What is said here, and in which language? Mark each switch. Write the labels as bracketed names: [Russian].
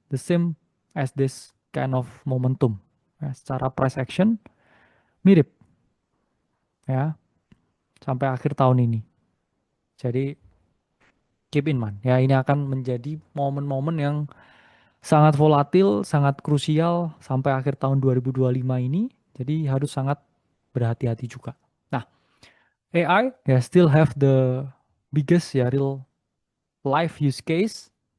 [English] The same as this kind of momentum. [Indonesian] Ya, secara price action mirip ya sampai akhir tahun ini. Jadi [English] keep in mind [Indonesian] ya ini akan menjadi momen-momen yang sangat volatil, sangat krusial sampai akhir tahun 2025 ini. Jadi harus sangat berhati-hati juga. [English] Nah, AI ya still have the biggest ya real life use case.